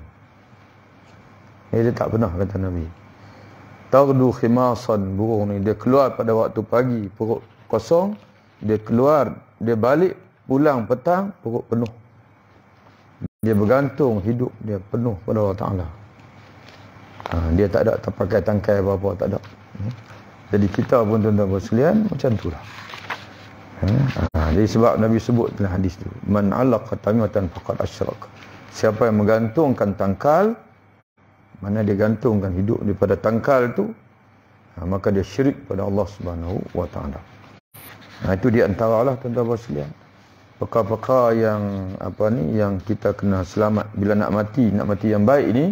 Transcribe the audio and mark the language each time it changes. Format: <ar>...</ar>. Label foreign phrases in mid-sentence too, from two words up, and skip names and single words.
<ms>Dia tak pernah, kata Nabi.</ms> <ar>تغدو خماصا,</ar> <ms>burung ni, dia keluar pada waktu pagi perut kosong, dia keluar, dia balik pulang petang perut penuh. Dia bergantung hidup dia penuh pada Allah Ta'ala. Dia tak ada terpakai tangkai apa-apa, tak ada. Jadi kita pun tuan-tuan sekalian macam itulah. Jadi sebab Nabi sebut dalam hadis tu,</ms> <ar>من علق تميمة فقد أشرك.</ar> <ms>Siapa yang menggantungkan tangkal, mana dia gantungkan hidup daripada tangkal tu, maka dia syirik pada</ms> <ar>الله سبحانه وتعالى.</ar> <ms>Itu di antaralah tuan-tuan sekalian, perkara-perkara yang yang kita kena selamat bila nak mati yang baik ni.</ms>